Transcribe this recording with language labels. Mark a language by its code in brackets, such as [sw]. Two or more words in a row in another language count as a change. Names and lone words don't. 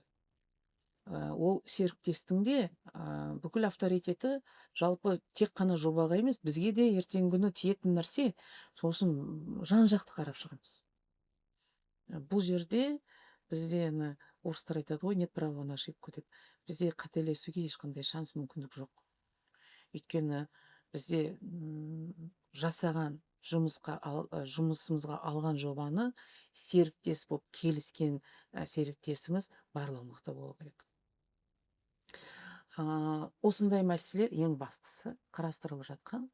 [kk] Ол серіктестің де бүкіл авторитеті жалпы тек қана жобаға емес, бізге де ертеңгі күні тиетін нәрсе. Сосын жан-жақты қарап шығамыз. Бұл жерде бізде орыстар айтады ғой, [ru] нет права на ошибку деп. [kk] Бізде қателесуге ешқандай шанс, мүмкіндік жоқ. Өйткені бізде жасаған жұмысымызға алған жобаны серіктес болып келіскен серіктесіміз барлығы мықты болу керек. Осындай мәселелер ең бастысы қарастырылып жатқан.